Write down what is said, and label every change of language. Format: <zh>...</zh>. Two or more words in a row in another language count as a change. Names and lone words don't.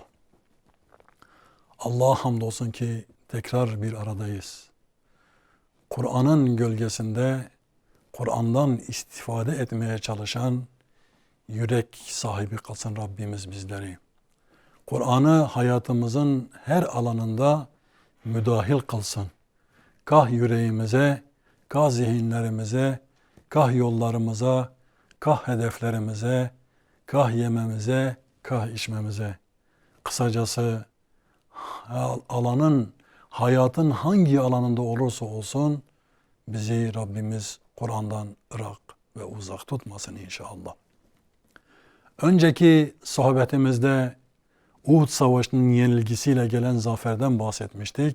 <tr>Allah'a hamdolsun ki tekrar bir aradayız. Kur'an'ın gölgesinde Kur'an'dan istifade etmeye çalışan yürek sahibi kılsın Rabbimiz bizleri. Kur'an'ı hayatımızın her alanında müdahil kılsın. Kah yüreğimize, kah zihinlerimize, kah yollarımıza, kah hedeflerimize, kah yememize, kah içmemize. Kısacası hayatın hangi alanında olursa olsun bizi Rabbimiz Kur'an'dan ırak ve uzak tutmasın inşallah. Önceki sohbetimizde Uhud Savaşı'nın yenilgisiyle gelen zaferden bahsetmiştik.</tr>